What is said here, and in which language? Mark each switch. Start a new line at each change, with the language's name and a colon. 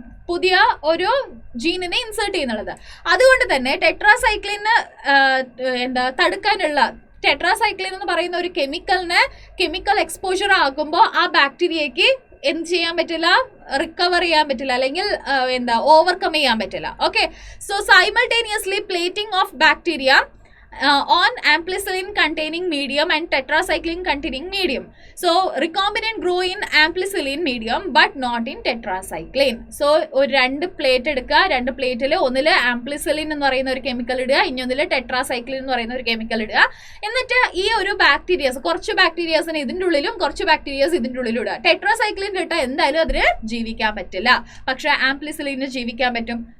Malayalam: പുതിയ ഒരു ജീനിനെ ഇൻസേർട്ട് ചെയ്യുന്നുള്ളത്. അതുകൊണ്ട് തന്നെ ടെട്രാസൈക്ലിന് തടുക്കാനുള്ള ടെട്രാസൈക്ലിൻ എന്ന് പറയുന്ന ഒരു കെമിക്കൽ എക്സ്പോഷർ ആകുമ്പോൾ ആ ബാക്ടീരിയയ്ക്ക് എന്ത് ചെയ്യാൻ പറ്റില്ല? റിക്കവർ ചെയ്യാൻ പറ്റില്ല അല്ലെങ്കിൽ ഓവർകം ചെയ്യാൻ പറ്റില്ല.
English: Okay, so simultaneously plating of bacteria on ampicillin containing medium and tetracycline containing medium. So recombinant grow in ampicillin medium but not in tetracycline.
Malayalam: So ഒരു 2 പ്ലേറ്റ് എടുക്കുക, 2 പ്ലേറ്റിൽ ഒന്നിൽ ആംപ്ലിസിലിൻ എന്ന് പറയുന്ന ഒരു കെമിക്കൽ ഇടുക, ഇനിയൊന്നിൽ ടെട്രാസൈക്ലിൻ എന്ന് പറയുന്ന ഒരു കെമിക്കൽ ഇടുക. എന്നിട്ട് ഈ ഒരു ബാക്ടീരിയസ്, കുറച്ച് ബാക്ടീരിയസിന് ഇതിൻ്റെ ഉള്ളിലും കുറച്ച് ബാക്ടീരിയസ് ഇതിൻ്റെ ഉള്ളിലും ഇടുക. ടെട്രാസൈക്ലിൻ ഇട്ടാൽ എന്തായാലും അതിന് ജീവിക്കാൻ പറ്റില്ല, പക്ഷെ ആംപ്ലിസിലിന് ജീവിക്കാൻ പറ്റും.